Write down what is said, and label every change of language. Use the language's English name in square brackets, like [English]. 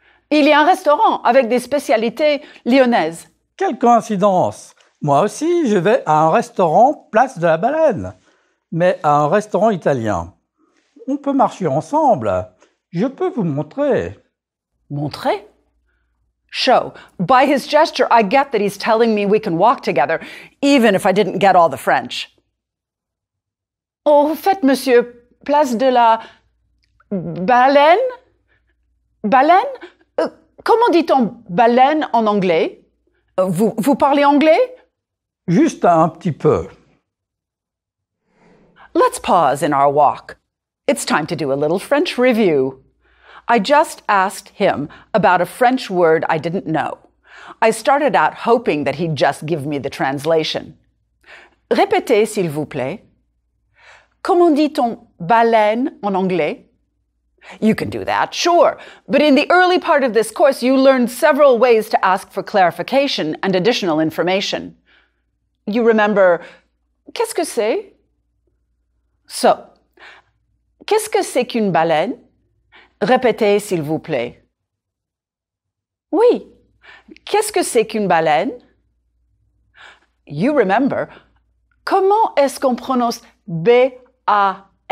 [French] Il y a un restaurant avec des spécialités lyonnaises. Quelle coïncidence! Moi aussi, je vais à un restaurant Place de la Baleine, mais à un restaurant italien. On peut marcher ensemble. Je peux vous montrer. Montrer? Show. [English] By his gesture, I get that he's telling me we can walk together, even if I didn't get all the French. [French] Au fait, monsieur, place de la Baleine? Baleine? Comment dit-on baleine en anglais? Vous parlez anglais? Juste un petit peu. [English] Let's pause in our walk. It's time to do a little French review. I just asked him about a French word I didn't know. I started out hoping that he'd just give me the translation. [French] Répétez, s'il vous plaît. Comment dit-on baleine en anglais? [English] You can do that, sure. But in the early part of this course, you learned several ways to ask for clarification and additional information. You remember, [French] qu'est-ce que c'est? So, qu'est-ce que c'est qu'une baleine? Répétez, s'il vous plaît. Oui. Qu'est-ce que c'est qu'une baleine? [English] You remember, [French] comment est-ce qu'on prononce B-A-L-E-I-N-E?